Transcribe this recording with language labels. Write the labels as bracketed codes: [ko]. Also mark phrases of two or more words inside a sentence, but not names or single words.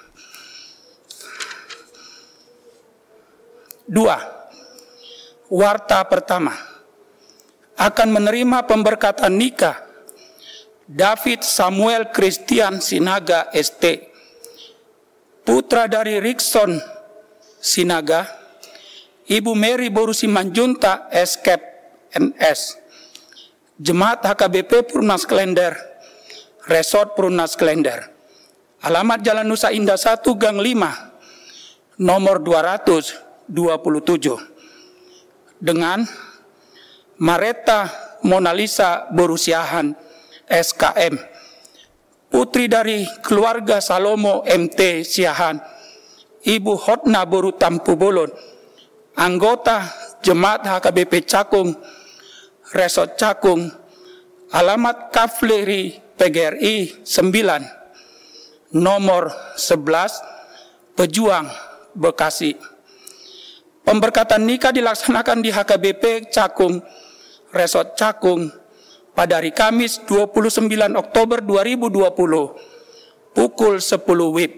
[id] 2. Warta pertama. Akan menerima pemberkatan nikah David Samuel Christian Sinaga ST, putra dari Rickson Sinaga, Ibu Mary Borusi Manjunta Eskep NS, Jemaat HKBP Purnas Klender, Resort Purnas Klender. Alamat Jalan Nusa Indah 1 Gang 5 nomor 227. Dengan Mareta Monalisa Borusiahan SKM, putri dari keluarga Salomo MT Siahan, Ibu Hotna Boru Tampu Bolon, anggota Jemaat HKBP Cakung, Resort Cakung, alamat Kavleri PGRI 9, nomor 11, Pejuang, Bekasi. Pemberkatan nikah dilaksanakan di HKBP Cakung, Resort Cakung, pada hari Kamis 29 Oktober 2020, pukul 10 WIB.